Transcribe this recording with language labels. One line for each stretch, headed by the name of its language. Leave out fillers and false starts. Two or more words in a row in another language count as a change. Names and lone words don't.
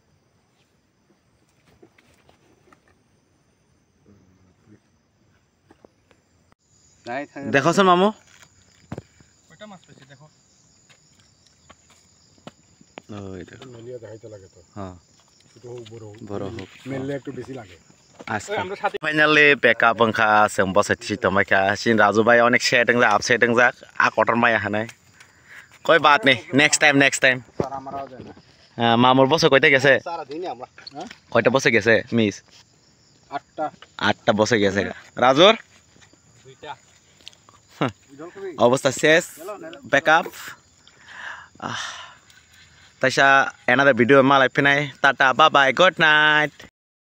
Bangla: দেখো স্যার মামু ওইটা মাছ পেয়েছে দেখো মেলিয়া দেখাইতে লাগে তো হ্যাঁ ছোট হোক বড় হোক মেললে একটু বেশি লাগে আমরা সাথে
Kok Borok: ফাইনালি backup bangkha seng bosai tomaika sin Raju bhai onek setting ja upsetting ja a kotor mai hanai
Hindi: कोई बात नहीं
English: next time
Bangla: স্যার আমারও দেয় না মামুর বসে কইতে গেছে সারা দিনই আমরা কইতা বসে গেছে মিস 8টা 8টা বসে গেছে রাজুর দুইটা অবস্থা শেষ
Kok Borok: backup taisa
English: another video
Kok Borok: malai pinai
English: tata bye bye good night